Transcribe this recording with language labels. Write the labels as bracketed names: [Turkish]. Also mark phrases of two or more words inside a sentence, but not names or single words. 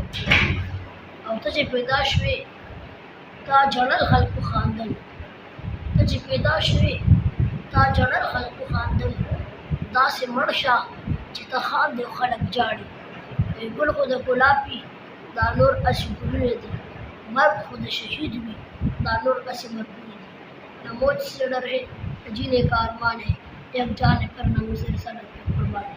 [Pashto] او ته چې پیدا شوې تا جړل خلکو خواندل، ته چې پیدا شوې تا جړل خلکو خواندل، داسې مړ شه چې ته خاندې او خلک جاړي. ګل خو د ګلابي دا نور اسې ګلونه دي، مرګ خو د شهید وي دا نور اسې مرګونه دي. [Urdu] نہ موج سے ڈر ہے نہ جینے کا ارمان ہے، ایک جان ہے کرنا مجھے رسالت پہ قربان ہے.